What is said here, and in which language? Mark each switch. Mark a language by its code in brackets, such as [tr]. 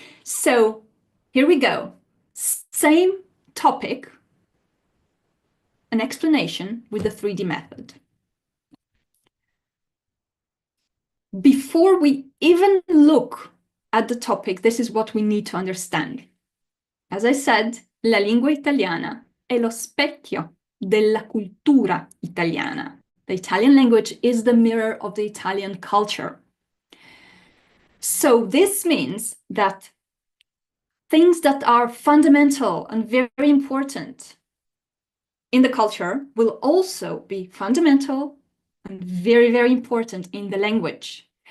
[en] So here we go. Same topic, an explanation with the 3D method. Before we even look at the topic, this is what we need to understand. As I said, [it] la lingua italiana è lo specchio della cultura italiana. [en] The Italian language is the mirror of the Italian culture. So this means that things that are fundamental and very important in the culture will also be fundamental and very, very important in the language.